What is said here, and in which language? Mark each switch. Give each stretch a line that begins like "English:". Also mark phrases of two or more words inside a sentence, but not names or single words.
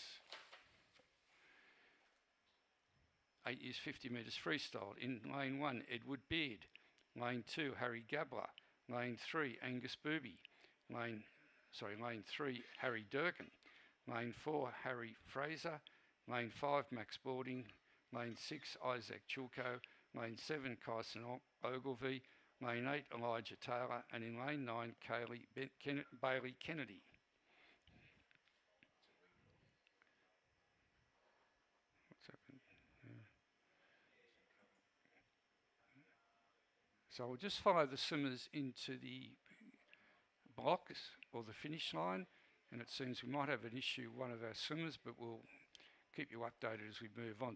English: 8 years, 50 metres freestyle. In lane 1, Edward Beard. Lane 2, Harry Gabler. Lane 3, Angus Booby. Lane 3, Harry Durkin. Lane 4, Harry Fraser. Lane 5, Max Boarding. Lane 6, Isaac Chulko. Lane 7, Kyson Ogilvie. Lane 8, Elijah Taylor. And in lane 9, Bailey Kennedy. What's happened? So we'll just follow the swimmers into the blocks or the finish line, and it seems we might have an issue with one of our swimmers, but we'll keep you updated as we move on.